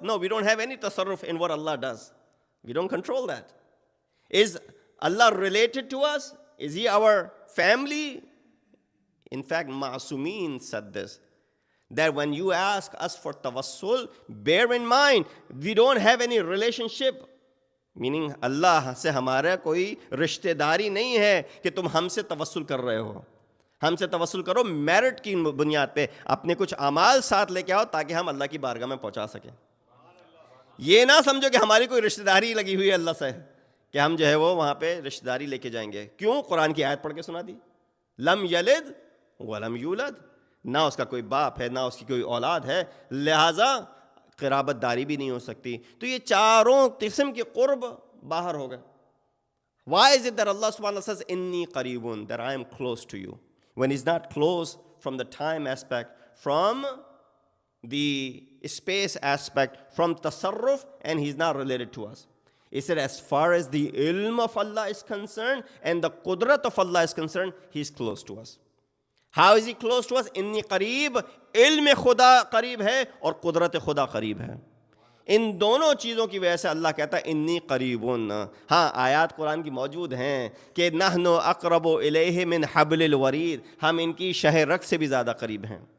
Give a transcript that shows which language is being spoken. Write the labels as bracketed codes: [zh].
[en] No, we don't have any tasarruf in what Allah does. We don't control that. Is Allah related to us? Is He our family? In fact, Ma'asumeen said this, that when you ask us for tawassul, bear in mind, we don't have any relationship. [ur] Meaning اللہ سے ہمارا کوئی رشتہ داری نہیں ہے کہ تم ہم سے توسل کر رہے ہو. ہم سے توسل کرو میرٹ کی بنیاد پہ, اپنے کچھ اعمال ساتھ لے کے آؤ تاکہ ہم اللہ کی بارگاہ میں پہنچا سکیں. یہ نہ سمجھو کہ ہماری کوئی رشتہ داری لگی ہوئی ہے اللہ سے, کہ ہم جو ہے وہ وہاں پہ رشتہ داری لے کے جائیں گے. کیوں؟ قرآن کی آیت پڑھ کے سنا دی, [ar] لم یلد ولم یولد, [ur] نہ اس کا کوئی باپ ہے نہ اس کی کوئی اولاد ہے, لہٰذا قرابت داری بھی نہیں ہو سکتی. تو یہ چاروں قسم کے قرب باہر ہو گئے. [en] Why is it that Allah subhanahu wa ta'ala says [ar] inni qareebun, [en] that I am close to you, when He's not close from the time aspect, from the space aspect, from tasarruf, and He's not related to us. He said as far as the ilm of Allah is concerned and the qudrat of Allah is concerned, He's close to us. How is He close to us? [ar] Inni qareeb, [ur] علم خدا قریب ہے اور قدرت خدا قریب ہے. ان دونوں چیزوں کی وجہ سے اللہ کہتا ہے [ar] انی قریبون. [ur] ہاں آیات قرآن کی موجود ہیں کہ [ar] نحن اقرب الیہ من حبل الورید, [ur] ہم ان کی شہ رگ سے بھی زیادہ قریب ہیں.